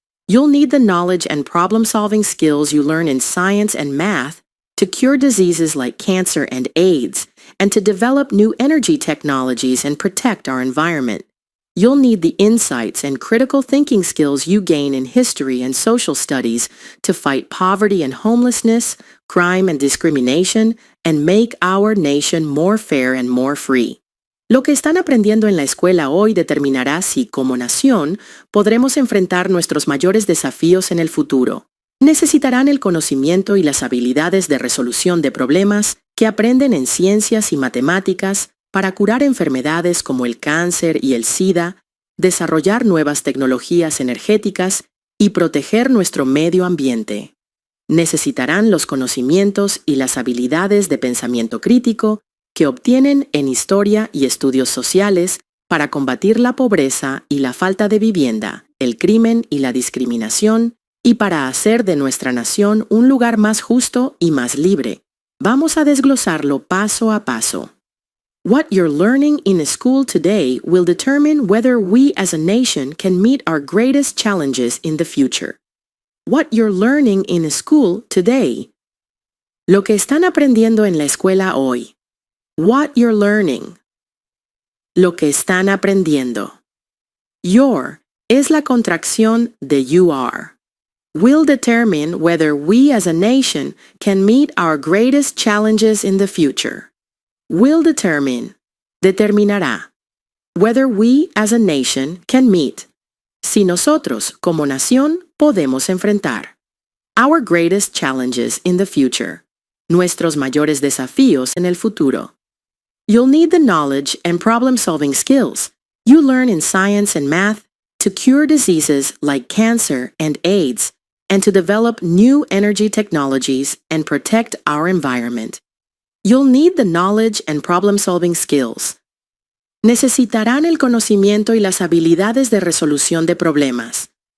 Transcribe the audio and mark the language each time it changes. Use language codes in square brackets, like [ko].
[en] You'll need the knowledge and problem-solving skills you learn in science and math to cure diseases like cancer and AIDS, and to develop new energy technologies and protect our environment. You'll need the insights and critical thinking skills you gain in history and social studies to fight poverty and homelessness, crime and discrimination, and make our nation more fair and more free. [es] Lo que están aprendiendo en la escuela hoy determinará si, como nación, podremos enfrentar nuestros mayores desafíos en el futuro. Necesitarán el conocimiento y las habilidades de resolución de problemas que aprenden en ciencias y matemáticas para curar enfermedades como el cáncer y el SIDA, desarrollar nuevas tecnologías energéticas y proteger nuestro medio ambiente. Necesitarán los conocimientos y las habilidades de pensamiento crítico que obtienen en historia y estudios sociales para combatir la pobreza y la falta de vivienda, el crimen y la discriminación, y para hacer de nuestra nación un lugar más justo y más libre. Vamos a desglosarlo paso a paso. [en] What you're learning in school today will determine whether we as a nation can meet our greatest challenges in the future. What you're learning in school today. [es] Lo que están aprendiendo en la escuela hoy. [en] What you're learning. [es] Lo que están aprendiendo. Your es la contracción de [en] you are. Will determine whether we as a nation can meet our greatest challenges in the future. Will determine, [es] determinará, [en] whether we as a nation can meet, [es] si nosotros como nación podemos enfrentar, [en] our greatest challenges in the future, [es] nuestros mayores desafíos en el futuro. [en] You'll need the knowledge and problem-solving skills you learn in science and math to cure diseases like cancer and AIDS, and to develop new energy technologies and protect our environment. You'll need the knowledge and problem-solving skills. [es] Necesitarán el conocimiento y las habilidades de resolución de problemas.